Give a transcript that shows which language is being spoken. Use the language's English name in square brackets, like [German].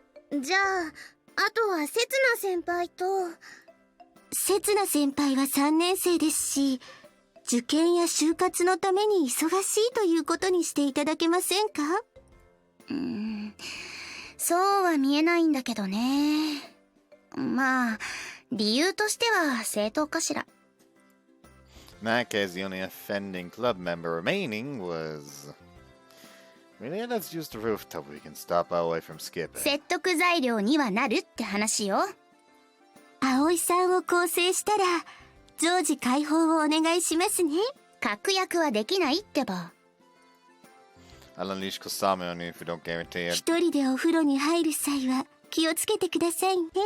[Japanese] じゃあ、あとはせつな先輩と。せつな先輩は3年生ですし、受験や就活のために忙しいということにしていただけませんか？そうは見えないんだけどね。まあ、理由としては正当かしら。 [English] In that case, the only offending club member remaining was... Really? Let's use the rooftop. We can stop our way from skipping. [Japanese] 説得材料にはなるって話よ。葵さんを構成したら、常時開放をお願いしますね。確約はできないってば。 [English] I'll unleash Kosame on you if you don't guarantee it. [Japanese] 一人でお風呂に入る際は気をつけてくださいね。